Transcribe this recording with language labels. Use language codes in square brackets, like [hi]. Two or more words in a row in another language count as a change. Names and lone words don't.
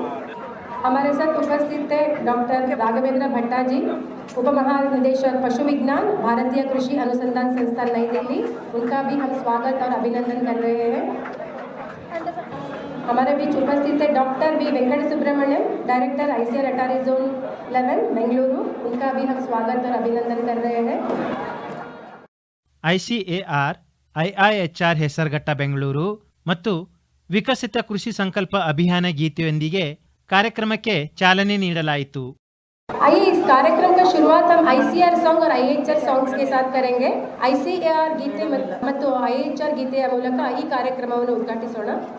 [hi] हमारे साथ उपस्थित है डॉक्टर राघवेंद्र भट्टा जी, उप महानिदेशक पशु विज्ञान, भारतीय कृषि अनुसंधान संस्थान नई दिल्ली, उनका भी हम स्वागत और अभिनंदन कर रहे हैं। हमारे बीच उपस्थित है डॉक्टर V वेंकट सुब्रमण्यम, डायरेक्टर ICAR अटारी जोन 11 बेंगलुरु, उनका भी हम स्वागत और अभिनंदन कर रहे हैं। [kn] ICAR IIHR ಹೆಸರಘಟ್ಟ ಬೆಂಗಳೂರು ಮತ್ತು ವಿಕಸಿತ ಕೃಷಿ ಸಂಕಲ್ಪ ಅಭಿಯಾನ ಗೀತೆಯೊಂದಿಗೆ ಕಾರ್ಯಕ್ರಮಕ್ಕೆ ಚಾಲನೆ ನೀಡಲಾಯಿತು. [hi] आइए इस कार्यक्रम का शुरुआत हम ICAR सॉन्ग और IIHR सॉन्ग्स के साथ करेंगे. [kn] ICAR ಗೀತೆ ಮತ್ತು IIHR ಗೀತೆಯ ಮೂಲಕ ಈ ಕಾರ್ಯಕ್ರಮವನ್ನು ಉದ್ಘಾಟಿಸೋಣ.